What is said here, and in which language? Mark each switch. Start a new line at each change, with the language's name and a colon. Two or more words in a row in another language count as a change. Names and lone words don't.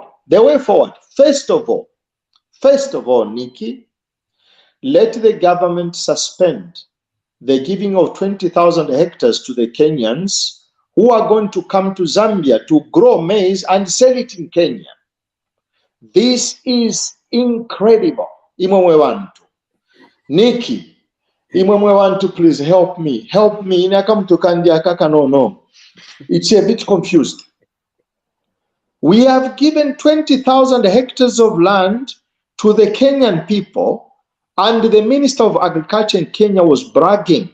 English: The way forward, first of all, Nikki, let the government suspend the giving of 20,000 hectares to the Kenyans who are going to come to Zambia to grow maize and sell it in Kenya. This is incredible.
Bemba: Imwe wantu. Nikki, imwe wantu,
English: please help me. Help me. No. It's a bit confused. We have given 20,000 hectares of land to the Kenyan people, and the Minister of Agriculture in Kenya was bragging.